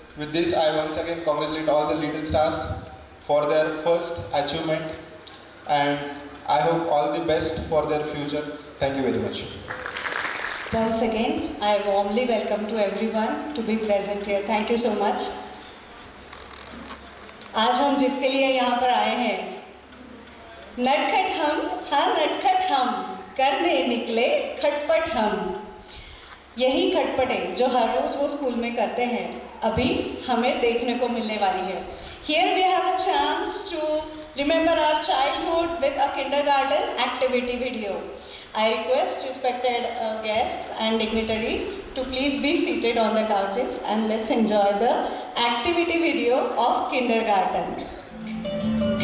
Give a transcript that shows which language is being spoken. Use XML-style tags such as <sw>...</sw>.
<en>With this, I once again congratulate all the Little Stars for their first achievement, and I hope all the best for their future. Thank you very much. Once again, I warmly welcome to everyone to be present here. Thank you so much.</en> <hi>आज हम जिसके लिए यहाँ पर आए हैं, नटखट हम, हाँ नटखट हम, करने निकले खटपट हम। यही खटपटें जो हर रोज़ वो स्कूल में करते हैं, अभी हमें देखने को मिलने वाली है।</hi> <en>Here we have a chance to remember our childhood with a kindergarten activity video. I request respected guests and dignitaries to please be seated on the couches, and let's enjoy the activity video of kindergarten.</en>